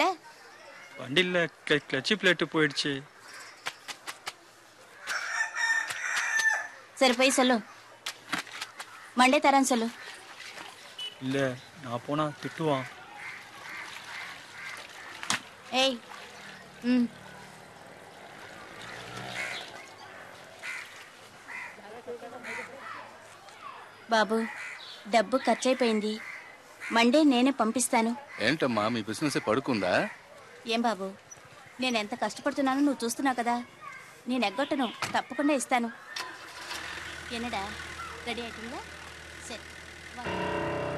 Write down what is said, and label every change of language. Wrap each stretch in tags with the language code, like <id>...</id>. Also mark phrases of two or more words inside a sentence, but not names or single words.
<ta>வண்டியில் கிளட்சி பிளேட்டு போயிடுச்சு. சரி போய் சொல்லு, மண்டே தரேன்னு சொல்லு. இல்லை நான் போனா திட்டுவான்.</ta> <te>ஏய் ம் బాబు డబ్బు ఖర్చయిపోయింది. మండే నేనే పంపిస్తాను. ఏంటమ్మా మీ బిజినెస్ పడుకుందా? ఏం బాబు, నేను ఎంత కష్టపడుతున్నానో నువ్వు చూస్తున్నావు కదా. నేను ఎగ్గొట్టను, తప్పకుండా ఇస్తాను.</te> <ta>என்னடா ரெடி ஆயிட்டீங்களா? சரி வா.</ta>